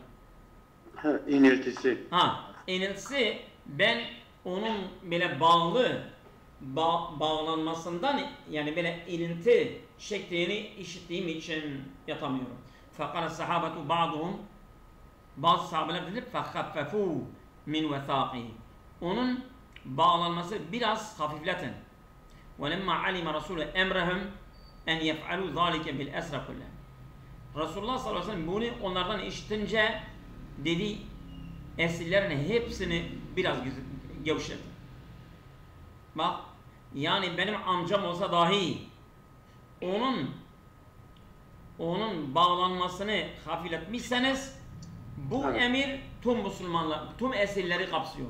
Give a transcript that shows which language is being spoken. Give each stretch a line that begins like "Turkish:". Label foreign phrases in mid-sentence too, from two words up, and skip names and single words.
Turkish: Ha, iniltisi. Ha, iniltisi ben onun böyle bağlanmasından yani böyle ilinti şeklini işittiğim için yatamıyorum. Fakat sahabetu bazı sahabeler dedi
Arabic: فخففوا من وثاقه.
Turkish: Onun bağlanması biraz hafifletin.
Arabic: وَلَمَّا عَلِمَ رَسُولُ اَمْرَهُمْ اَنْ يَفْعَلُوا ذَٰلِكَ بِالْاَسْرَ كُلَّهُ.
Turkish: Resulullah sallallahu aleyhi ve sellem bunu onlardan işitince dedi esirlerin hepsini biraz gevşetin. Bak yani benim amcam olsa dahi onun bağlanmasını hafifletmişseniz bu evet, emir tüm Müslümanlar, tüm esirleri kapsıyor.